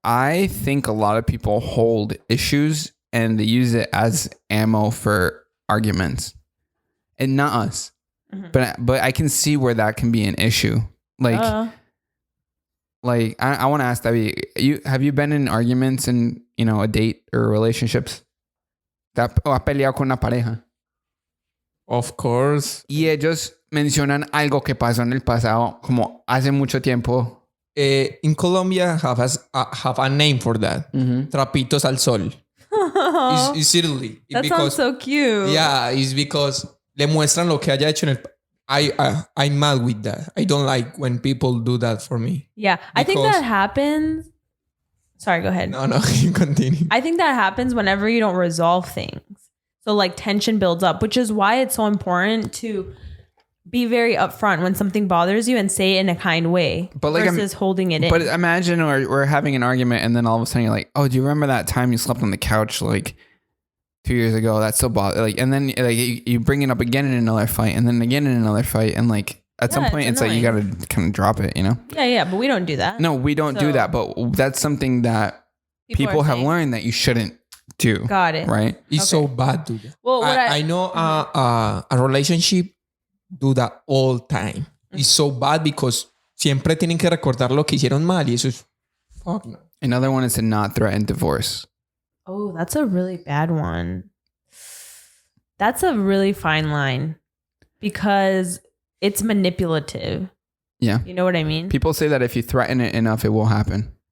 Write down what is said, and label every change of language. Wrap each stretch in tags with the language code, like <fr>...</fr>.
<en>I think a lot of people hold issues and they use it as ammo for arguments, and not us. Mm-hmm. But I can see where that can be an issue. Like I want to ask David, have you been in arguments in, you know, a date or relationships?</en> <es>¿Has peleado con una pareja?</es> <en>Of course.</en> <es>Y ellos mencionan algo que pasó en el pasado, como hace mucho tiempo.</es> <en>In Colombia, have a name for that. Mm-hmm.</en> <es>Trapitos al sol.</es> <en>It's seriously. That sounds so cute. Yeah, it's because</en> <es>le muestran lo que haya hecho en el...</es> <en>I'm mad with that. I don't like when people do that for me. Yeah. I think that happens. Sorry, go ahead. No, you continue. I think that happens whenever you don't resolve things. So like tension builds up, which is why it's so important to be very upfront when something bothers you and say it in a kind way, but like versus holding it in. But imagine we're having an argument and then all of a sudden you're like, oh, do you remember that time you slept on the couch like 2 years ago? That's so like, and then like you bring it up again in another fight and then again in another fight. And like at some point it's like you got to kind of drop it, you know? Yeah. But we don't do that. No, we don't do that. But that's something that people have learned that you shouldn't do. Got it. Right? It's so bad to do that. Well, I know a relationship do that all time. It's so bad because</en> <es>siempre tienen que recordar lo que hicieron mal y eso es</es> <en>fuck no. Another one is to not threaten divorce. Oh, that's a really bad one. That's a really fine line because it's manipulative. Yeah. You know what I mean? People say that if you threaten it enough, it will happen.</en>